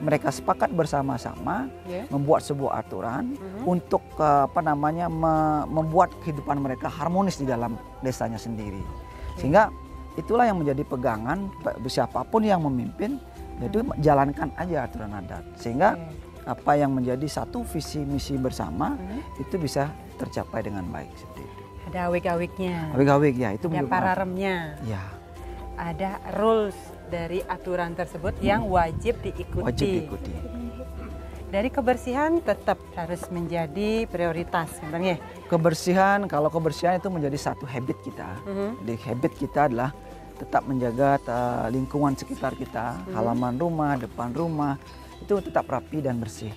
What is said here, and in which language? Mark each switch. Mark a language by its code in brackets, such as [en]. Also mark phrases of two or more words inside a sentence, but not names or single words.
[id] mereka sepakat bersama-sama membuat sebuah aturan untuk membuat kehidupan mereka harmonis di dalam desanya sendiri. Sehingga itulah yang menjadi pegangan siapapun yang memimpin, yaitu jalankan aja aturan adat. Sehingga apa yang menjadi satu visi misi bersama itu bisa tercapai dengan baik seperti itu. Ada awik-awiknya. Awik-awik ya, itu ada pararemnya. Ya. Ada rules dari aturan tersebut yang wajib diikuti. Wajib diikuti. Dari kebersihan tetap harus menjadi prioritas, sebenarnya. Kebersihan, kalau kebersihan itu menjadi satu habit kita. Jadi habit kita adalah tetap menjaga lingkungan sekitar kita, halaman rumah, depan rumah, itu tetap rapi dan bersih.